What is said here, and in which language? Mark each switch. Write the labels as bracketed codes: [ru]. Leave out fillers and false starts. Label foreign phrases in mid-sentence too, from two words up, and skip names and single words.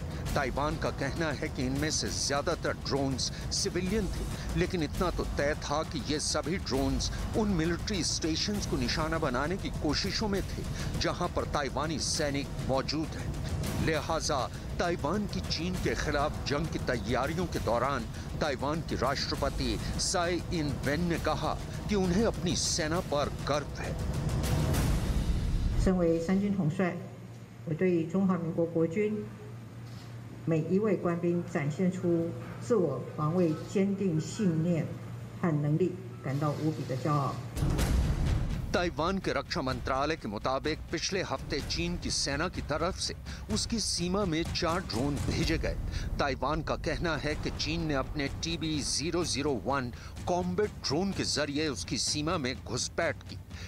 [hi] ताइवान का कहना है कि इनमें से ज्यादातर ड्रोन्स सिविलियन थे, लेकिन इतना तो तय था कि ये सभी ड्रोन्स उन [en] military stations [hi] को निशाना बनाने की कोशिशों में थे जहां पर ताइवानी सैनिक मौजूद हैं। लिहाजा ताइवान की चीन के खिलाफ जंग की तैयारियों के दौरान ताइवान की राष्ट्रपति साई इन वेन ने कहा कि उन्हें अपनी सेना पर गर्व है। [zh] 身为三军统帅，我对中华民国国军每一位官兵展现出自我防卫坚定信念和能力感到无比的骄傲。 [hi] ताइवान के रक्षा मंत्रालय के मुताबिक पिछले हफ्ते चीन की सेना की तरफ से उसकी सीमा में 4 ड्रोन भेजे गए। ताइवान का कहना है कि चीन ने अपने TB001 [en] combat drone [hi] के जरिए उसकी सीमा में घुसपैठ की।